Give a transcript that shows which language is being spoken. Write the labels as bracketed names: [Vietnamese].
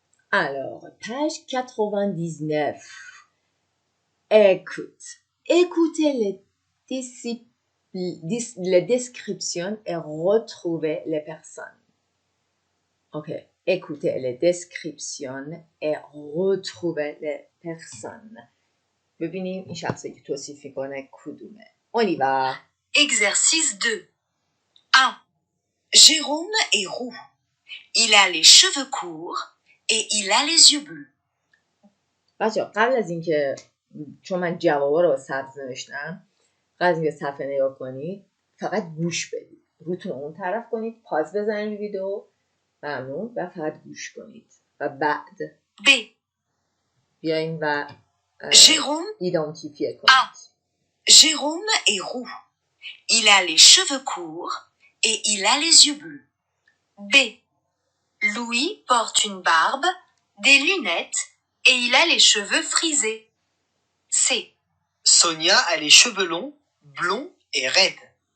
[French] Alors, page 99. Écoute. Écoutez les descriptions et retrouvez les personnes. Ok. Écoutez les descriptions et retrouvez les personnes. [Persian] ببینیم این شخصی که توصیف میکنه کدومه. [French] On y va. Exercice 2. 1. Jérôme est roux. Il a les cheveux courts et il a les yeux bleus. [Persian] بچه قبل از اینکه، چون من جوابا رو با سبز نوشتم، قبل از اینکه صفحه نگاه کنید فقط گوش بدید. روتون اون طرف کنید، پاز بزنید ویدیو، ممنون، و فقط گوش کنید. و بعد B. بیاین و ایدانتیفیه کنید. [French] Jérôme est roux. Il a les cheveux courts et il a les yeux bleus. B. Louis porte une barbe, des lunettes et il a les cheveux frisés. C. Sonia a les cheveux longs, blonds et raides.